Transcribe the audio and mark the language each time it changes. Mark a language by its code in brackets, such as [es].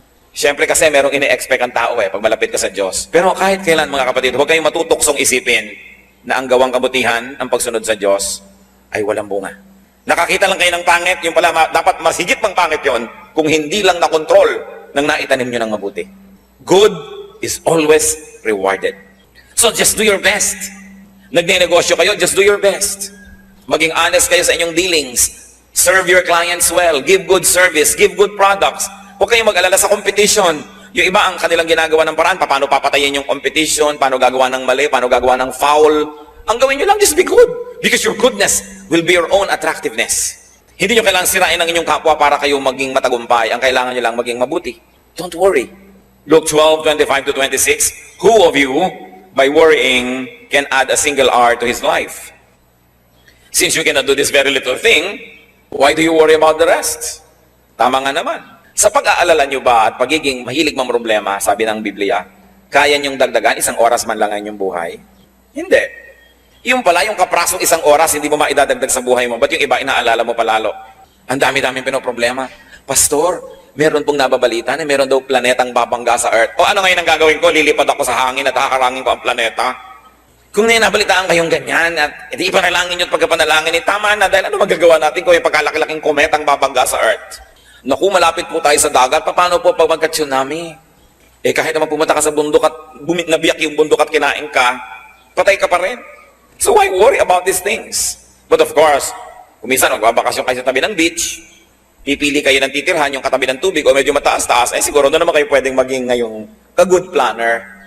[tl] Siyempre kasi merong ini-expect ang tao pag malapit ka sa Diyos. Pero kahit kailan mga kapatid, huwag kayong matutuksong isipin na ang gawang kabutihan, ang pagsunod sa Diyos, ay walang bunga. Nakakita lang kayo ng pangit, yung pala dapat mas higit pang pangit yon kung hindi lang nakontrol ng naitanim nyo ng mabuti. [en] Good is always rewarded. So just do your best. [tl] Nagnenegosyo kayo, [en] just do your best. [tl] Maging honest kayo sa inyong dealings. [en] Serve your clients well. Give good service. Give good products. [tl] Huwag kayong mag-alala sa competition. Yung iba ang kanilang ginagawa ng paraan, paano papatayin yung competition, paano gagawa ng mali, paano gagawa ng foul. Ang gawin nyo lang, [en] just be good. Because your goodness will be your own attractiveness. [tl] Hindi nyo kailangang sirain ang inyong kapwa para kayo maging matagumpay. Ang kailangan nyo lang maging mabuti. [en] Don't worry. Luke 12:25-26, who of you, by worrying, can add a single hour to his life? Since you cannot do this very little thing, why do you worry about the rest? [tl] Tama nga naman. Sa pag-aalala nyo ba at pagiging mahilig mang problema, sabi ng Biblia, kaya nyong dagdagan 1 oras man lang ang inyong buhay? Hindi. Yung pala, yung kaprasong 1 oras, hindi mo maidadagdag sa buhay mo. Ba't yung iba inaalala mo palalo? Ang dami-daming pinoproblema. Pastor, meron pong nababalita na meron daw planetang babangga sa Earth. O ano ngayon ang gagawin ko? Lilipad ako sa hangin at haharangin ko ang planeta. Kung nabalitaan kayong ganyan at hindi ipanalangin nyo at pagkapanalangin, tama na dahil ano magagawa natin kung yung pagkalaki-laking kometang babangga sa Earth? Naku, malapit po tayo sa dagat. Paano po pag magka-tsunami? Kahit naman pumunta ka sa bundok at nabiyak yung bundok at kinain ka, patay ka pa rin. [en] So why worry about these things? But of course, [tl] kung minsan magbabakasyon kayo sa tabi ng beach, pipili kayo ng titirhan yung katabi ng tubig o medyo mataas-taas, siguro doon naman kayo pwedeng maging ngayong ka-good planner.